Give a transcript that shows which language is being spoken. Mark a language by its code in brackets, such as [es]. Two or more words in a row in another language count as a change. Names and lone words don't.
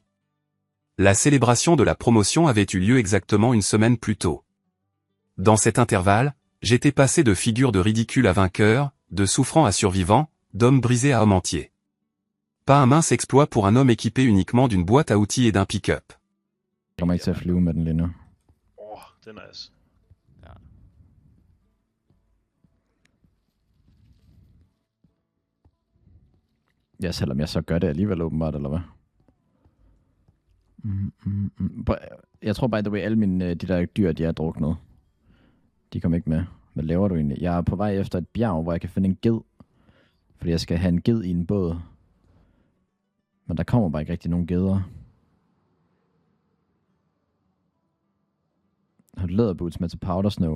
[fr] La célébration de la promotion avait eu lieu exactement une semaine plus tôt. Dans cet intervalle, j'étais passé de figure de ridicule à vainqueur, de souffrant à survivant, d'homme brisé à homme entier. Pas un mince exploit pour un homme équipé uniquement d'une boîte à outils et d'un pick-up. [da] Jeg kommer ikke til at flyve med den lige nu. Det er nice. Ja. Ja, selvom jeg så gør det alligevel åbenbart, eller hvad? Jeg tror [en] by the way, [da] alle mine, de der dyr, de er druknet. De kom ikke med. Hvad laver du egentlig? Jeg er på vej efter et bjerg, hvor jeg kan finde en ged. Fordi jeg skal have en ged i en båd. Men der kommer bare ikke rigtig nogen geder. Har du læderboots med til [en] powder snow?